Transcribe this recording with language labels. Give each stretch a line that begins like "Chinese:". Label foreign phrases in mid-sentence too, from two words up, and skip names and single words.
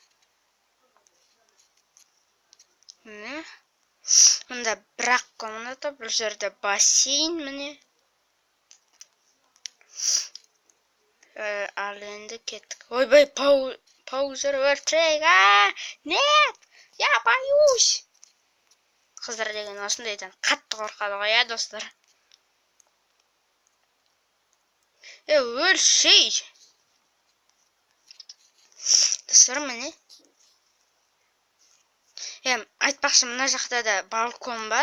Kazakh: Мында бірақ комната, бұл жерде бассейн, міне. Ал енді кеттік. Ойбай, паузер өлтірейік.
Russian: Нет, я боюсь.
Kazakh: Қыздар деген осындайдан қатты қорқады ғой, достар. Өлшей. Достар, міне. Айтпақшы, мына жақта да балкон бар.